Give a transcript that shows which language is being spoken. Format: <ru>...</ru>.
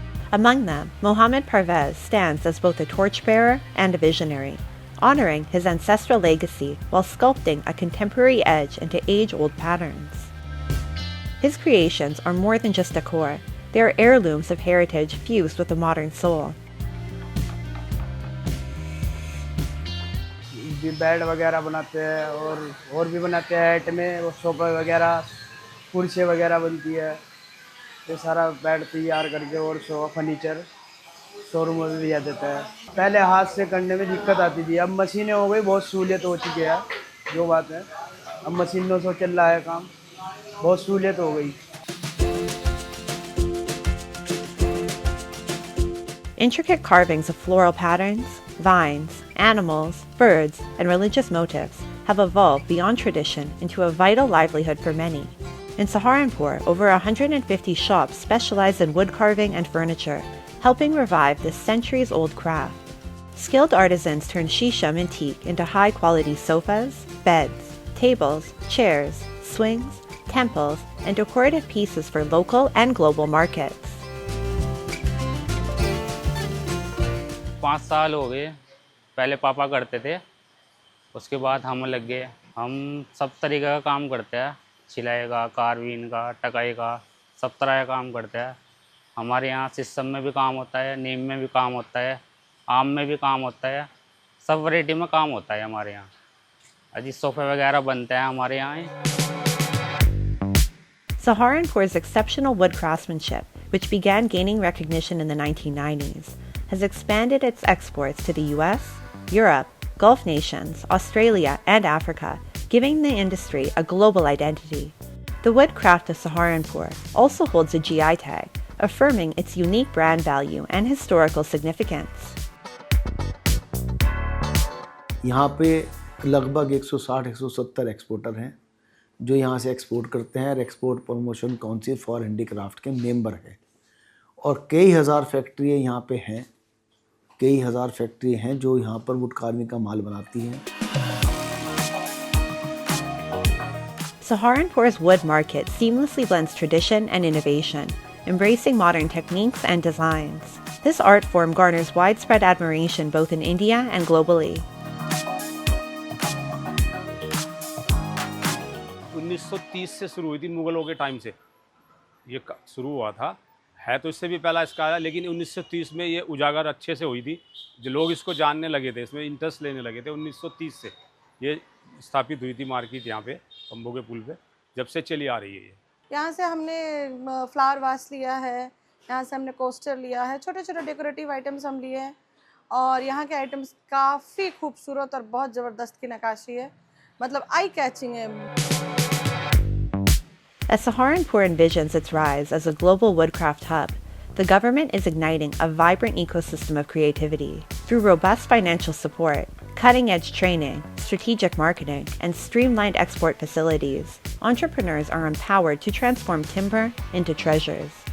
<en>Among them, Mohammad Parvez stands as both a torchbearer and a visionary, honoring his ancestral legacy while sculpting a contemporary edge into age-old patterns. His creations are more than just decor, they are heirlooms of heritage fused with a modern soul.</en> <hi>Bed वगैरह बनाते हैं और भी बनाते हैं आइटमें और सोफे वगैरह कुर्सी वगैरह बनती है ये सारा बेड तैयार करके और सोफा फर्नीचर शोरूम में दिया देता है पहले हाथ से करने में दिक्कत आती थी अब मशीनें हो गई बहुत सहूलियत हो चुकी है जो बात है अब मशीनों से चल रहा है काम बहुत सहूलियत हो गई.</hi> <en>Intricate carvings of floral patterns, vines, animals, birds, and religious motifs have evolved beyond tradition into a vital livelihood for many. In Saharanpur, over 150 shops specialize in wood carving and furniture, helping revive this centuries-old craft. Skilled artisans turn shisha antique into high-quality sofas, beds, tables, chairs, swings, temples, and decorative pieces for local and global markets.</en> <hi>5 साल हो गए, पहले पापा करते थे, उसके बाद हम लग गए। हम सब तरीके का काम करते हैं, सिलाई का, कार्विंग का, टकाई का, सब तरह का काम करते हैं। हमारे यहाँ शीशम में भी काम होता है, नीम में भी काम होता है, आम में भी काम होता है, सब वैरायटी में काम होता है हमारे यहाँ। अजी सोफे वगैरह बनते हैं हमारे यहाँ।</hi> <en>Saharanpur's exceptional wood craftsmanship, which began gaining recognition in the 1990s, has expanded its exports to the US, Europe, Gulf nations, Australia, and Africa, giving the industry a global identity. The woodcraft of Saharanpur also holds a GI tag, affirming its unique brand value and historical significance.</en> <hi>यहाँ पे लगभग 160-170 exporter हैं जो यहाँ से export करते हैं और export promotion council for handicraft के मेंबर हैं और कई हज़ार फैक्ट्रियाँ यहाँ पे हैं, कई हज़ार फैक्ट्री हैं जो यहाँ पर वुड कार्विंग का माल बनाती हैं।</hi> <en>Saharanpur's wood market seamlessly blends tradition and innovation, embracing modern techniques and designs. This art form garners widespread admiration both in India and globally.</en> <hi>1930 से शुरू हुई थी, मुगलों के टाइम से ये शुरू हुआ था। है तो इससे भी पहला इसका है, लेकिन 1930 में ये उजागर अच्छे से हुई थी, जो लोग इसको जानने लगे थे, इसमें इंटरेस्ट लेने लगे थे। 1930 से ये स्थापित हुई थी मार्केट यहाँ पे तंबू के पुल पे, जब से चली आ रही है ये। यहाँ से हमने फ्लावर वास लिया है, यहाँ से हमने कोस्टर लिया है, छोटे छोटे डेकोरेटिव आइटम्स हम लिए हैं और यहाँ के आइटम्स काफ़ी खूबसूरत और बहुत ज़बरदस्त की नक्काशी है, मतलब</hi> <en>eye catching</en> <hi>है।</hi> <en>As Saharanpur envisions its rise as a global woodcraft hub, the government is igniting a vibrant ecosystem of creativity. Through robust financial support, cutting-edge training, strategic marketing, and streamlined export facilities, entrepreneurs are empowered to transform timber into treasures.</en>